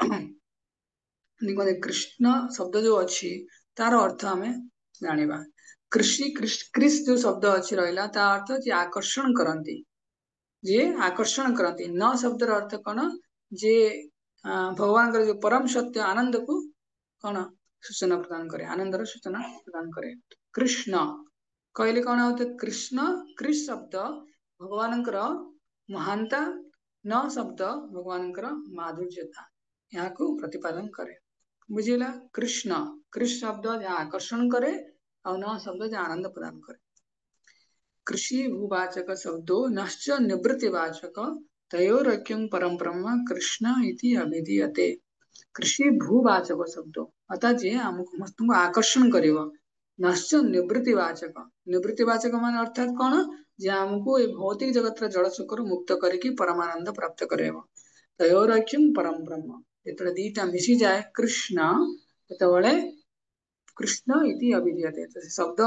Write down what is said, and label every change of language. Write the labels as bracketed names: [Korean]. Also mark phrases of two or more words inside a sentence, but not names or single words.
[Odia] କୃଷ୍ଣ ଶବ୍ଦ ଯୋଉ ଅଛି ତାର ଅର୍ଥ ଆମେ ଜାଣିବା କ୍ରିସ୍ ଯୋଉ ଶବ୍ଦ ଅଛି ରହିଲା ତା ଅର୍ଥ ଯିଏ ଆକର୍ଷଣ କରନ୍ତି ଯିଏ ଆକର୍ଷଣ କରନ୍ତି ନ ଶବ୍ଦର ଅର୍ଥ କଣ ଯିଏ ଭଗବାନଙ୍କର ଯୋଉ ପରମ ସତ୍ୟ ଆନନ୍ଦକୁ କଣ ସୂଚନା ପ୍ରଦାନ କରେ ଆନନ୍ଦର ସୂଚନା ପ୍ରଦାନ କରେ କୃଷ୍ଣ କହିଲେ କଣ ହଉଛି କୃଷ୍ଣ କ୍ରିସ୍ ଶବ୍ଦ ଭଗବାନଙ୍କର ମହାନତା ନ ଶବ୍ଦ ଭଗବାନଙ୍କର ମାଧୁର୍ଯ୍ୟତା ଏହାକୁ ପ୍ରତିପାଦନ କରେ ବୁଝିଲା କୃଷ୍ଣ ଶବ୍ଦ ଯାହା ଆକର୍ଷଣ କରେ ଆଉ ନ ଶବ୍ଦ ଯାହା ଆନନ୍ଦ ପ୍ରଦାନ କରେ [Sanskrit] कृषि भूवाचक शब्दो नश्च निवृत्तिवाचक तयोरक्यं परम ब्रह्म कृष्ण इति अभिधीयते कृषि भूवाचक शब्द अर्थात [Odia] जे ଆମକୁ ସମସ୍ତଙ୍କୁ ଆକର୍ଷଣ କରିବ [Sanskrit] ନଶ୍ଚ ନିବୃତ୍ତିବାଚକ [Odia] ମାନେ ଅର୍ଥାତ କଣ ଯେ ଆମକୁ ଏଇ ଭୌତିକ ଜଗତର ଜଳ ସୁଖରୁ ମୁକ୍ତ କରିକି ପରମାନନ୍ଦ ପ୍ରାପ୍ତ କରାଇବ [Sanskrit] ତୟୋରକ୍ୟಂ ପରମ ବ୍ରହ୍ମ [Odia] ଯେତେବେଳେ ଦିଟା ମିଶିଯାଏ କୃଷ୍ଣ ସେତେବେଳେ [Sanskrit] କୃଷ୍ଣ ଇତି ଅଭିଧୀୟତେ [Odia] ସେ ଶବ୍ଦ